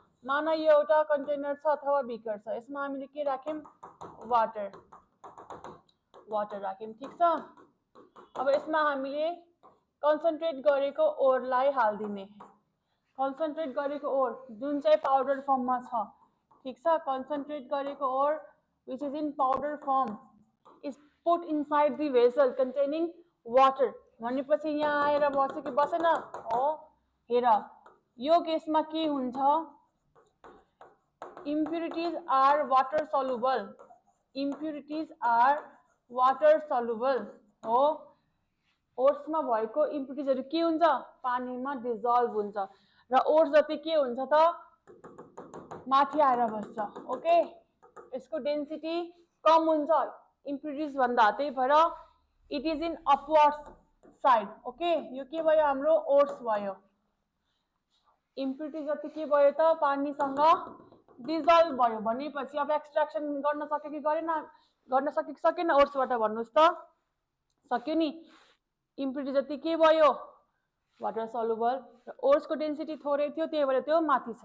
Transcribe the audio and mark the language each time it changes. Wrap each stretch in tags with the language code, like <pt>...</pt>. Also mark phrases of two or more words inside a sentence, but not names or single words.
<ne>मान यो एउटा कन्टेनर छ अथवा बिकर छ। यसमा हामीले के राख्यौँ? वाटर। वाटर राख्यौँ ठीक छ। अब यसमा हामीले कन्सन्ट्रेट गरेको ओरलाई हालिदिने, कन्सन्ट्रेट गरेको ओर जुन चाहिँ पाउडर फर्ममा छ ठीक छ।</ne> <en>कन्सन्ट्रेट गरेको ore which is in powder form is put inside the vessel containing water</en> <ne>भनेपछि यहाँ आएर बस्यो कि बसेन हो। हेर यो केसमा के हुन्छ,</ne> <en>impurities are water soluble, impurities are water soluble हो।</en> <ne>ओट्समा भएको इम्प्युरिटिजहरु के हुन्छ, पानीमा डिजल्भ हुन्छ र ओट्स जति के हुन्छ त माथि आएर बस्छ। ओके, यसको डेन्सिटी कम हुन्छ इम्प्युरिटिज भन्दा, त्यही भएर</ne> <en>it is in upwards side.</en> <ne>ओके, यो के भयो हाम्रो ओट्स भयो। इम्प्युरिटिज जति के भयो त पानीसँग डिजल्भ भयो भनेपछि अब एक्सट्र्याक्सन गर्न सक्यो कि गरेन, गर्न सक्यो कि सकेन ओट्सबाट भन्नुस् त, सक्यो नि। इम्प्युरिटी जति के भयो</ne> <en>water soluble</en> <ne>र ओट्सको डेन्सिटी थोरै थियो त्यही भएर त्यो माथि छ।</ne>